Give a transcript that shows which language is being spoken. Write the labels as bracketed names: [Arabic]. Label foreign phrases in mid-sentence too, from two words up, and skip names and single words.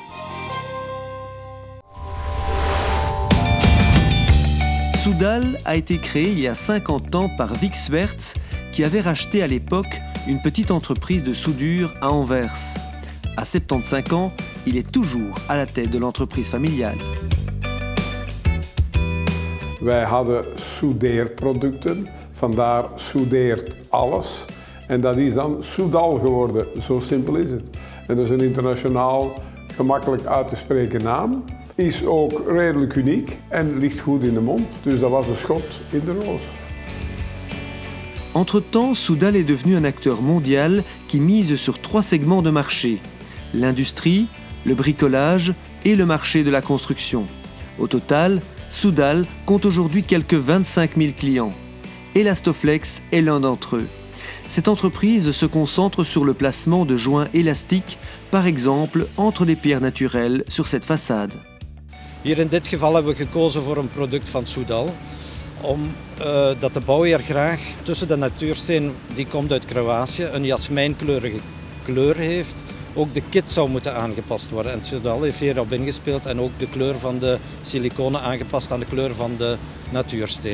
[French] Soudal a été créé il y a 50 ans par Vic Swerts, qui avait racheté à l'époque une petite entreprise de soudure à Anvers. À 75 ans, il est toujours à la tête de l'entreprise familiale. [Dutch] Wij hadden soudeerproducten, vandaar soudeert alles. En dat is dan Soudal geworden, zo simpel is het. En dat is een internationaal gemakkelijk uit te spreken naam. Is ook redelijk uniek en ligt goed in de mond, dus dat was een schot in de roos. [French] Entre-temps, Soudal est devenu un acteur mondial qui mise sur 3 segments de marché: l'industrie, le bricolage et le marché de la construction. Au total, Soudal compte aujourd'hui quelques 25 000 clients. Elastoflex est l'un d'entre eux. Cette entreprise se concentre sur le placement de joints élastiques, par exemple entre les pierres naturelles sur cette façade. [Dutch] Hier in dit geval hebben we gekozen voor een product van Soudal, omdat de bouwheer graag tussen de natuursteen, die komt uit Kroatië, een jasmijnkleurige kleur heeft. Ook de kit zou moeten aangepast worden en Soudal heeft hierop ingespeeld en ook de kleur van de siliconen aangepast aan de kleur van de natuursteen.